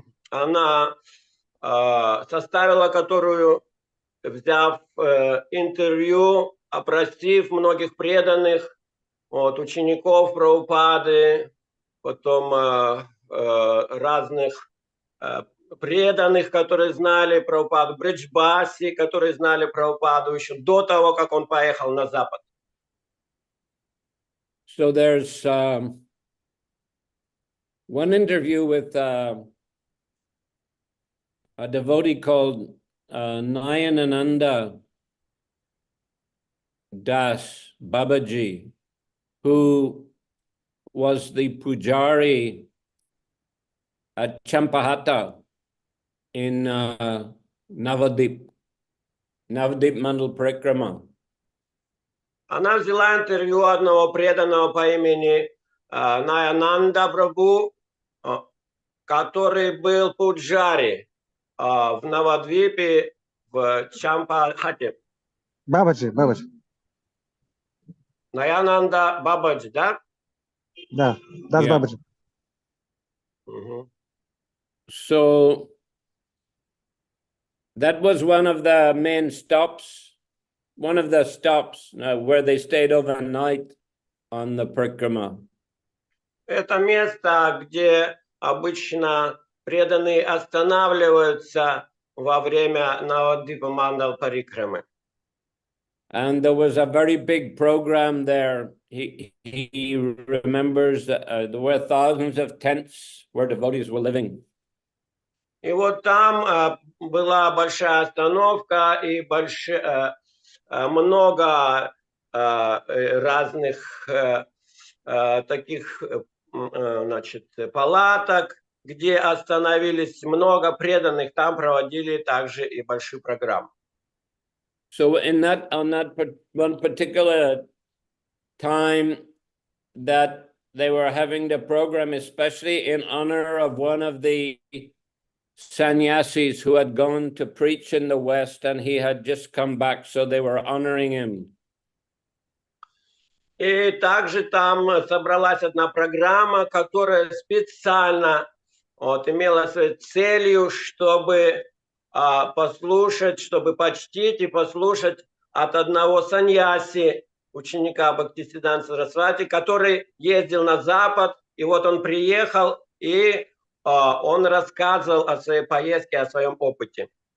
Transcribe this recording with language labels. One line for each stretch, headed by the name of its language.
Russian: она составила, которую, взяв интервью, опросив многих преданных, учеников Прабхупады, потом разных преданных, которые знали Прабхупаду, Бриджбаси, которые знали Прабхупаду еще до того, как он поехал на Запад.
English: So there's one interview with a devotee called Nayanananda Das Babaji, who was the pujari at Champahata in Navadip Mandal Parikrama.
Russian: Она взяла интервью одного преданного по имени Наянанда Прабху, который был пуджари в Навадвипе в Чампахате. Бабаджи. Наянанда Бабаджи, да? Да, Дас
English: Yeah.
Russian: Бабаджи.
English: So that was one of the main stops, where they stayed overnight on the Parikrama.
Russian: Это место, где обычно преданные останавливаются во время Навадвипа Мандал Парикрамы.
English: And there was a very big program there. He remembers that there were thousands of tents where devotees were living.
Russian: И вот там была большая остановка и много разных таких, значит, палаток, где остановились много преданных, там проводили также и большие программы.
English: So on that one particular time that they were having the program, especially in honor of one of the sannyasis who had gone to preach in the West, and he had just come back, so they were honoring him.
Russian: И также там собралась одна программа, которая специально имела своей целью, чтобы послушать, чтобы почтить и послушать от одного саньяси, ученика Бхактисиданта Сарасвати, который ездил на Запад, и вот он приехал, и он рассказывал о своей поездке, о своем опыте.